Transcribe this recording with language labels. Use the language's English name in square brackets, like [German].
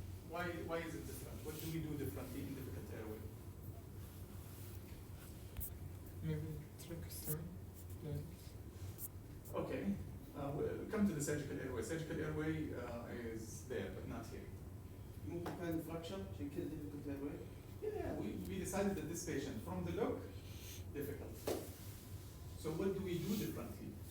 [English] Why is it different? What do we do differently in difficult airway? Maybe tracheostomy. Yeah. Okay, we'll come to the surgical airway. Surgical airway is there, but not here. [Arabic] ممكن كان fracture عشان كده difficult airway. [English] Yeah, we decided that this patient, from the look, difficult. So what do we do differently?